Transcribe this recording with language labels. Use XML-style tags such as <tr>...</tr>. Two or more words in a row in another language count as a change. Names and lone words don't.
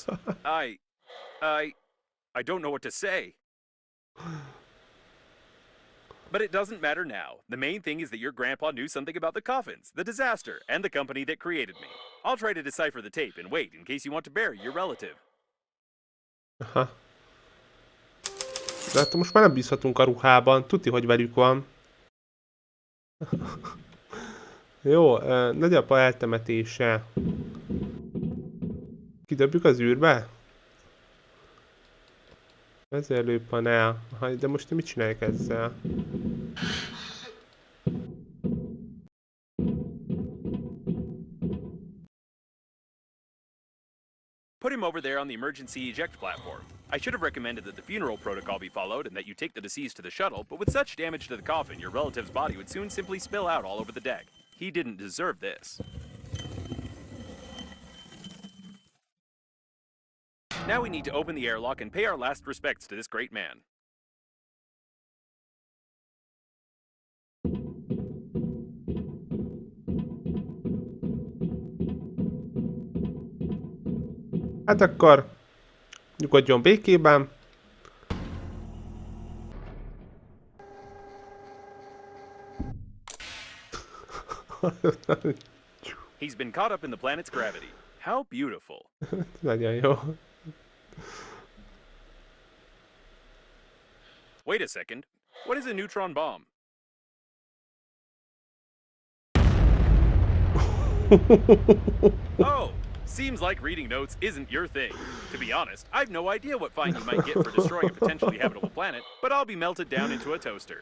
<en>I don't know what to say. But it doesn't matter now. The main thing is that your grandpa knew something about the coffins, the disaster, and the company that created me. I'll try to decipher the tape and wait in case you want to bury your relative. Aha.</en> <hu>De hát most már nem bízhatunk a ruhában. Tuti, hogy velük van. Jó, nagyapa eltemetése. Kidobjuk az űrbe? Vezérlőpanel. De most mit csinálják ezzel?</hu> <en>Put him over there on the emergency eject platform. I should have recommended that the funeral protocol be followed and that you take the deceased to the shuttle, but with such damage to the coffin, your relative's body would soon simply spill out all over the deck. He didn't deserve this. Now we need to open the airlock and pay our last respects to this great man.</en> <hu>Hát akkor nyugodjon békében.</hu> <en>He's been caught up in the planet's gravity. How beautiful.</en> <hu>Nagyon jó.</hu> <en>Wait a second. What is a neutron bomb? Oh, seems like reading notes isn't your thing. To be honest, I've no idea what fine you might get for destroying a potentially habitable planet, but I'll be melted down into a toaster.</en>